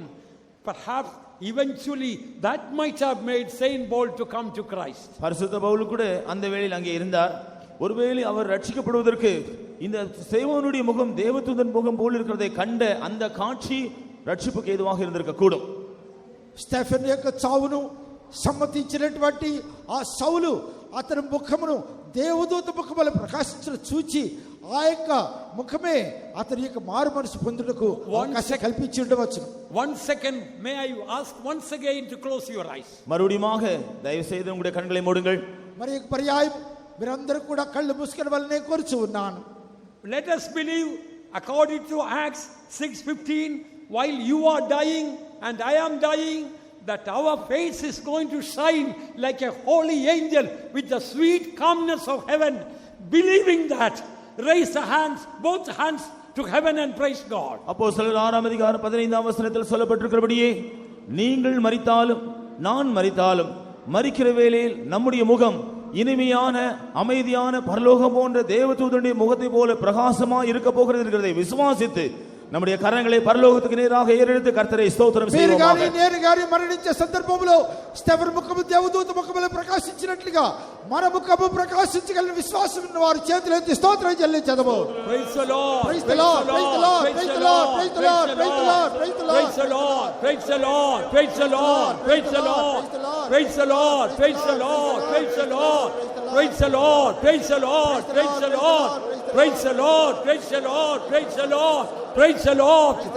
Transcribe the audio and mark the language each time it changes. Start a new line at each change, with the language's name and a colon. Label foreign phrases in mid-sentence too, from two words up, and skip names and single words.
English: Perhaps eventually that might have made Saint Paul to come to Christ.
Tamil: பரிசுத்த பவுல் கூட அந்த வேளையில் அங்கே இருந்தார். ஒருவேளை அவர் ரட்சிக்கப்படுவதற்கு இந்த சேவனுடைய முகம் தேவதூதன் முகம் போல் இருக்கிறதை கண்ட அந்த காட்சி ரட்சிப்புக்கு ஏதுவாக இருந்திருக்க கூடும்.
Telugu: స్టెఫెన్ యొక్క చావును సమ్మతించినటువంటి ఆ సౌలు అతని ముఖమును దేవదూత ముఖముల ప్రకాశించిన చూచి ఆ యొక్క ముఖమే అతని యొక్క మారు మనసు పొందుటకు అవకాశం కల్పించి ఉండవచ్చు.
English: 1 second, may I ask once again to close your eyes.
Tamil: மறுபடியுமாக தயவு செய்து உங்களுடைய கண்களை மூடுங்கள்.
Telugu: మరి ఒక పర్యాయం మీరందరూ కూడా కళ్ళు మూసుకొని వాళ్ళని కోరుచు ఉన్నాను.
English: Let us believe according to Acts 6:15, while you are dying and I am dying, that our face is going to shine like a holy angel with the sweet calmness of heaven. Believing that, raise the hands, both hands to heaven and praise God.
Tamil: அப்போஸ்தலர் 6 அதிகாரம் 15 வசனத்தில் சொல்லப்பட்டிருக்கிறபடியே, நீங்கள் மரித்தாலும் நான் மரித்தாலும் மரிக்கிற வேளையில் நம்முடைய முகம் இனிமையான அமைதியான பரலோகம் போன்ற தேவதூதனுடைய முகத்தை போல பிரகாசமாக இருக்க போகிறது என்கிறதை விசுவாசித்து நம்முடைய கரங்களை பரலோகத்துக்கு நேராக ஏறெடுத்து கர்த்தரை ஸ்தோத்திரம் செய்வோமாக.
Telugu: నేను గాని మరణించే సందర్భంలో స్టెఫెన్ ముఖము దేవదూత ముఖములో ప్రకాశించినట్లుగా మన ముఖము ప్రకాశించగల విశ్వాసం ఉన్న వారు చేతులెత్తి స్తోత్రం చెల్లించదము.
English: Praise the Lord, praise the Lord, praise the Lord, praise the Lord, praise the Lord, praise the Lord, praise the Lord, praise the Lord, praise the Lord, praise the Lord, praise the Lord, praise the Lord, praise the Lord, praise the Lord, praise the Lord, praise the Lord, praise the Lord, praise the Lord, praise the Lord, praise the Lord.